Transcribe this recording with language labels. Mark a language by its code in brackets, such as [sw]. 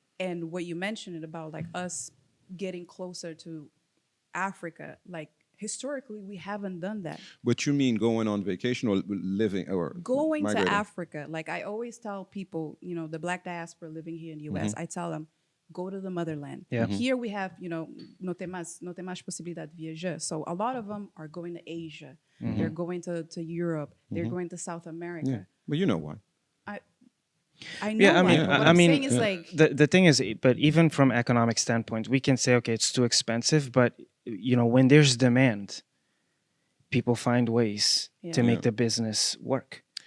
[en] And what you mentioned about like us getting closer to Africa, like historically we haven't done that. But you mean going on vacation or living or Going migrating? to Africa, like I always tell people, the black diaspora living here in the US, I tell them, go to the motherland. Yeah. Here we have, [pt] no tem mais possibilidade de viajar. [en] So a lot of them are going to Asia. They're going to Europe. They're going to South America. Yeah, but you know why? I know. Yeah, I mean, why, but what I'm saying is like the thing is, but even from economic standpoint, we can say, okay, it's too expensive, but when there's demand, people find ways to make the business work.